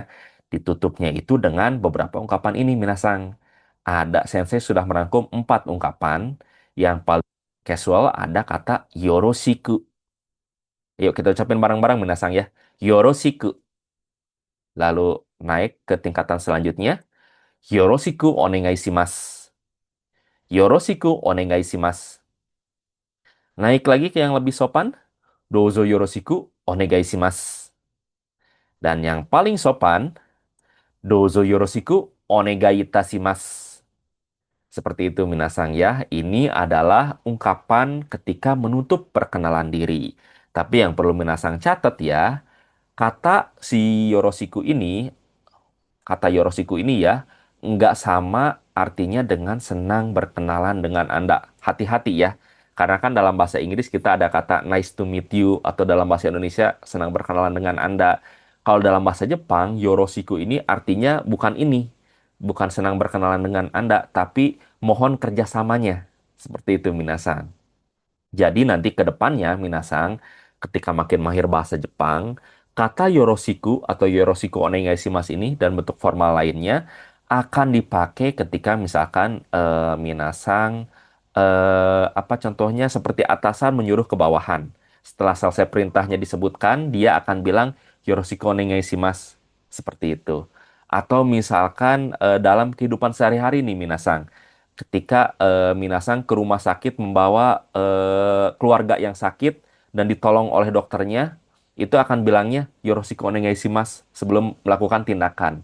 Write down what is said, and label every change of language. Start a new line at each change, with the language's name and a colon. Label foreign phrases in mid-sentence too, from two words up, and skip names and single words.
Indonesian: Ditutupnya itu dengan beberapa ungkapan ini, Minasang. Ada Sensei sudah merangkum 4 ungkapan. Yang paling casual ada kata yoroshiku. Yuk kita ucapin bareng-barang Minasang ya. Yoroshiku. Lalu naik ke tingkatan selanjutnya.
Japanese: よろしくお願いします。よろしくお願いします.
Indonesian: Naik lagi ke yang lebih sopan.
Japanese: どうぞよろしくお願いします.
Indonesian: Dan yang paling sopan,
Japanese: どうぞよろしくお願いいたします.
Indonesian: Seperti itu Minasang ya. Ini adalah ungkapan ketika menutup perkenalan diri. Tapi yang perlu Minasang catat ya, kata si yoroshiku ini kata Yoroshiku ini ya, nggak sama artinya dengan senang berkenalan dengan Anda. Hati-hati ya, karena kan dalam bahasa Inggris kita ada kata
English: nice to meet you,
Indonesian: atau dalam bahasa Indonesia senang berkenalan dengan Anda. Kalau dalam bahasa Jepang, Yoroshiku ini artinya bukan ini, bukan senang berkenalan dengan Anda, tapi mohon kerjasamanya. Seperti itu, minasan. Jadi nanti ke depannya, Minasang, ketika makin mahir bahasa Jepang, kata yoroshiku atau
Japanese: よろしくお願いします
Indonesian: ini dan bentuk formal lainnya akan dipakai ketika misalkan Minasang apa contohnya seperti atasan menyuruh ke bawahan. Setelah selesai perintahnya disebutkan, dia akan bilang
Japanese: よろしくお願いします.
Indonesian: Seperti itu. Atau misalkan dalam kehidupan sehari-hari nih Minasang, ketika Minasang ke rumah sakit membawa keluarga yang sakit dan ditolong oleh dokternya, itu akan bilangnya
Japanese: よろしくお願いします
Indonesian: sebelum melakukan tindakan.